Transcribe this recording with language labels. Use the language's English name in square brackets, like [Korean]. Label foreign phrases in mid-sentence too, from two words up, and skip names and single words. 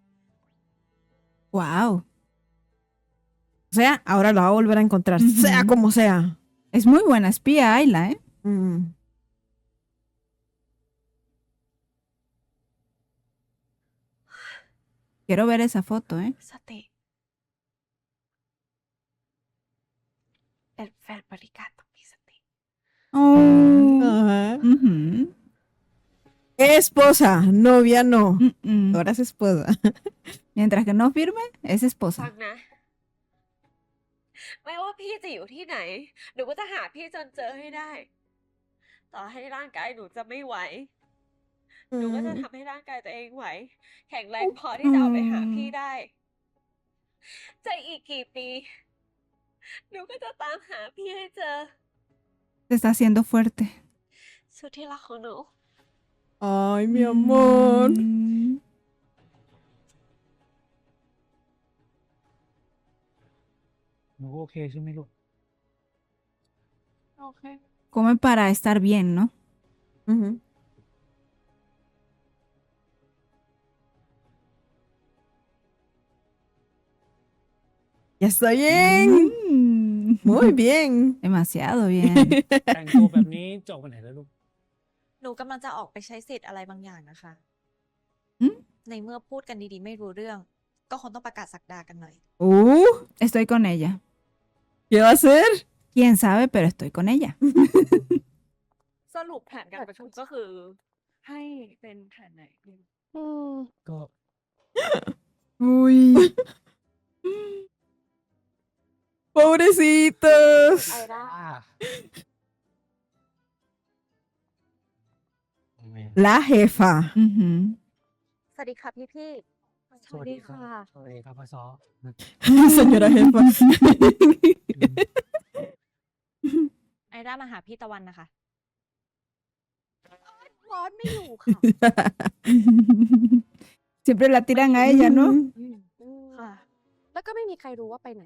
[Spanish] Wow. O sea, ahora la va a volver a encontrar, sea Ujú. como sea. Es muy buena espía, Ayla, ¿eh? Mm. Quiero ver esa foto, ¿eh? [Thai] สติเป็นแฟนบริการต้องมีสติ Oh. Ajá. Ujú. [Spanish] Esposa, novia no. Mm-mm. Ahora es esposa. Mientras que no firme, es [Thai] ฟั [Spanish] esposa. [Thai] งนะ ไม่ว่าพี่จะอยู่ที่ไหน หนูก็จะหาพี่จนเจอให้ได้ ต่อให้ร่างกายหนูจะไม่ไหว หนูก็จะทำให้ร่างกายตัวเองไหว แข็งแรงพอที่จะเอาไปหาพี่ได้ จะอีกกี่ปี หนูก็จะตามหาพี่ให้เจอ [Spanish] Se está haciendo fuerte. [Thai] สุดที่รักของหนู [Spanish] Ay, mi amor. Mm. [Thai] หนูโอเคใช่ไหมลูก โอเค [Spanish] Come para estar bien, ¿no? Ujú. Ya está bien. Mm. Muy bien. Demasiado bien. [Thai] แต่งตัวแบบนี้จะออกไปไหนแล้วลูก หนูกำลังจะออกไปใช้สิทธิ์อะไรบางอย่างนะคะ อืม ในเมื่อพูดกันดีๆไม่รู้เรื่อง ก็คงต้องประกาศศักดากันหน่อย [Spanish] Estoy con ella. ¿Qué va a hacer? Quién sabe, pero estoy con ella. [Thai] รุปแผนการประชุมก็คือ ให้เป็นแผนไหนดี ก็ [Spanish] Uy. Pobrecitos. [Thai] ไอร่า ไม่ [Spanish] La jefa. Ujú. [Thai] สวัสดีค่ะพี่ๆ สวัสดีครับ สวัสดีครับพ่อซอ [Spanish] Señora jefa. [Thai] ไอร่ามาหาพี่ตะวันนะคะ ร้อนไม่อยู่ค่ะ [Spanish] Siempre la tiran a ella, ¿no? [Thai] ค่ะ แล้วก็ไม่มีใครรู้ว่าไปไหน